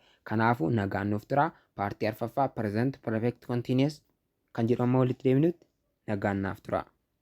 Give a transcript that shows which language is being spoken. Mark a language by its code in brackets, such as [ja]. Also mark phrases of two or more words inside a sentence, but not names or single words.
[om] Kanaafuu nagaan nuuf tura. Paartii arfaffaa [en] present perfect continuous [om] kan jedhu amma walitti deebinutti nagaan naaf tura.